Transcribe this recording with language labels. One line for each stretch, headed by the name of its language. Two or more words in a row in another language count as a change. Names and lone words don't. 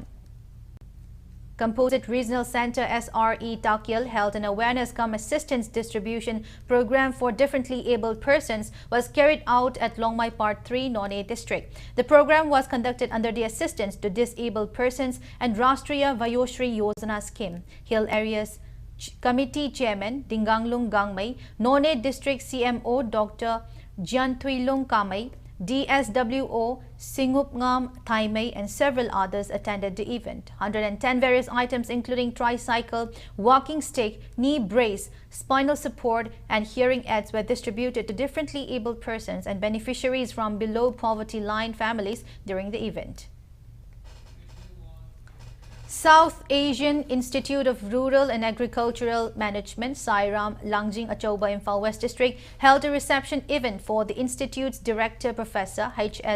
English: Composite Regional Center SRE Takyal held an awareness cum assistance distribution program for differently abled persons was carried out at Longmai Part 3, Nonay District. The program was conducted under the Assistance to Disabled Persons and Rashtriya Vayoshri Yojana Scheme. Hill Areas Committee Chairman Dinganglung Gangmai, Nonay District CMO Dr. Jiantuilung Kamai, DSWO Singupngam Thaimei and several others attended the event. 110 various items including tricycle, walking stick, knee brace, spinal support and hearing aids were distributed to differently abled persons and beneficiaries from below poverty line families during the event. South Asian Institute of Rural and Agricultural Management, Sairam Langjing Achoba Imphal West District held a reception event for the Institute's Director Professor H.S.